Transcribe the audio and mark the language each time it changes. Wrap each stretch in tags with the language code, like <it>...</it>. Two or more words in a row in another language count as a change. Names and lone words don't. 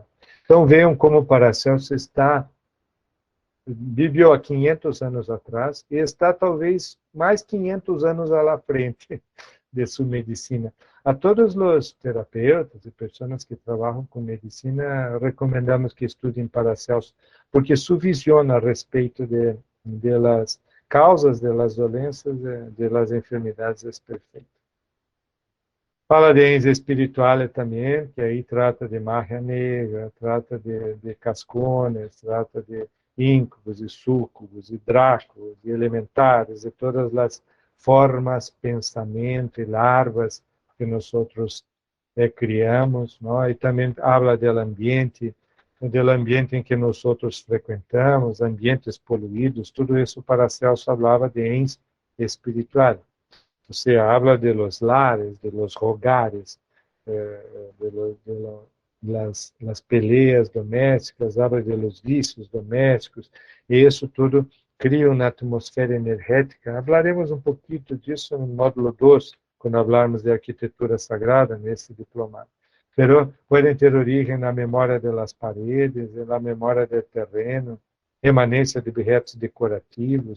<pt>Então, vejam como Paracelso viveu há 500 anos atrás e está talvez mais 500 anos à frente de sua medicina. A todos os terapeutas e pessoas que trabalham com medicina, recomendamos que estudem Paracelso, porque sua visão a respeito</pt> <es>de las causas de las</es> <pt>doenças,</pt> <es>de las enfermidades</es> <pt>é perfeita. Fala de ens espiritual também, que aí trata de magia negra, trata de cascones, trata de íncubos e súcubos e dráculos e elementares e todas as formas, pensamento e larvas que nós criamos, não? E também habla do ambiente em que nós frequentamos, ambientes poluídos, tudo isso Paracelso falava de ens espiritual.</pt> <es>O sea, habla de los lares, de los hogares, las peleas domésticas, habla de los vícios domésticos,</es> <pt>e isso tudo cria uma atmosfera energética. Hablaremos um pouquinho disso no módulo 2, quando falarmos de arquitetura sagrada, nesse diplomado. Pero podem ter origem na memória das paredes, na memória do terreno, emanência de objetos decorativos.</pt>